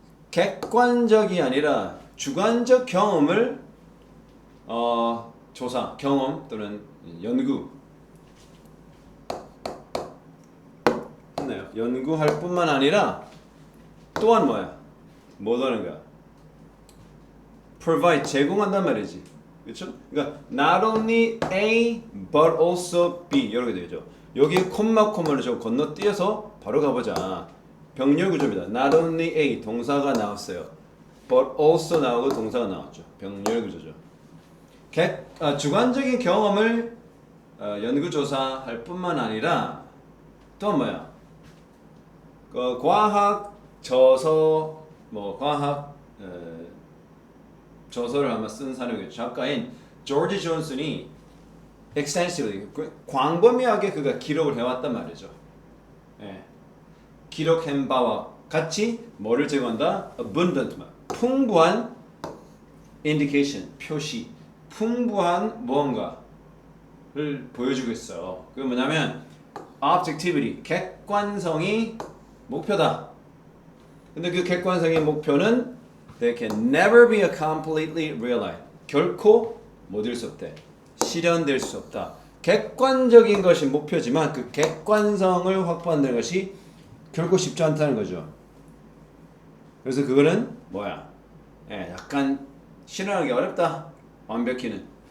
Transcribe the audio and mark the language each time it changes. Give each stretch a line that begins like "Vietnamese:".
Korean: 객관적이 아니라 주관적 경험을 조사, 경험 또는 연구 했나요? 연구할 뿐만 아니라 또한 뭐야? 뭐 하는 거야?
English: provide
Korean: 제공한단 말이지. 그렇죠? 그러니까
English: not only A but also B
Korean: 이렇게 되죠. 여기 콤마를 좀 건너뛰어서 바로 가보자. 병렬 구조입니다.
English: Not only A
Korean: 동사가 나왔어요.
English: But also
Korean: 나오고 동사가 나왔죠. 병렬 구조죠. 주관적인 경험을 연구조사할 뿐만 아니라 또 뭐야? 과학 저서 과학 저서를 아마 쓴 사람이겠죠. 작가인 조지 존슨이
English: extensively
Korean: 광범위하게 그가 기록을 해왔단 말이죠. 기록한 바와 같이 뭐를 제공한다?
English: abundant,
Korean: 풍부한
English: indication,
Korean: 표시, 풍부한 무언가를 보여주고 있어요. 그게 뭐냐면
English: objectivity,
Korean: 객관성이 목표다. 근데 그 객관성의 목표는
English: they can never be completely realized.
Korean: 결코 못 이룰 수 없대. 실현될 수 없다. 객관적인 것이 목표지만 그 객관성을 확보한다는 것이 결코 쉽지 않다는 거죠. 그래서 그거는 뭐야? 약간 실현하기 어렵다. 완벽히는.